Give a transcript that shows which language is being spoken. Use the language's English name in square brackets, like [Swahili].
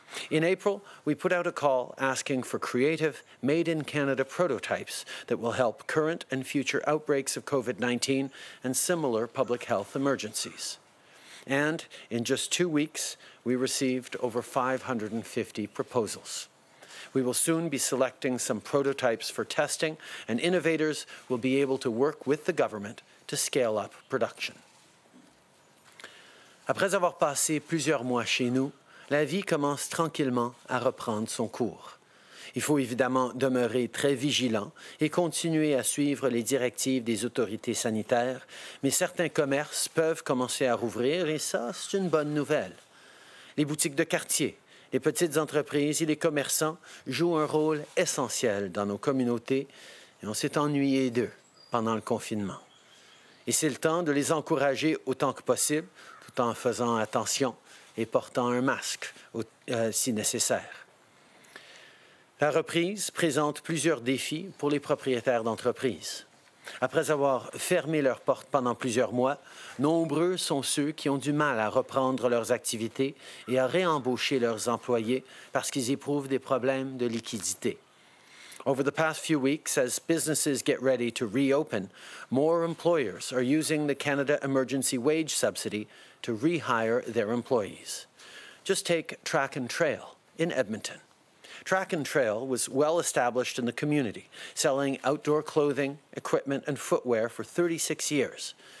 [English] In April, we put out a call asking for creative, made-in-Canada prototypes that will help current and future outbreaks of COVID-19 and similar public health emergencies. And in just 2 weeks, we received over 550 proposals. We will soon be selecting some prototypes for testing, and innovators will be able to work with the government to scale up production. [French] Après avoir passé plusieurs mois chez nous, la vie commence tranquillement à reprendre son cours. Il faut évidemment demeurer très vigilant et continuer à suivre les directives des autorités sanitaires, mais certains commerces peuvent commencer à rouvrir et ça, c'est une bonne nouvelle. Les boutiques de quartier, les petites entreprises et les commerçants jouent un rôle essentiel dans nos communautés et on s'est ennuyé d'eux pendant le confinement. Et c'est le temps de les encourager autant que possible, tout en faisant attention et portant un masque si nécessaire. La reprise présente plusieurs défis pour les propriétaires d'entreprises. Après avoir fermé leurs portes pendant plusieurs mois, nombreux sont ceux qui ont du mal à reprendre leurs activités et à réembaucher leurs employés parce qu'ils éprouvent des problèmes de liquidité. [English] Over the past few weeks, as businesses get ready to reopen, more employers are using the Canada Emergency Wage Subsidy to rehire their employees. Just take Track and Trail in Edmonton. Track and Trail was well established in the community, selling outdoor clothing, equipment, and footwear for 36 years.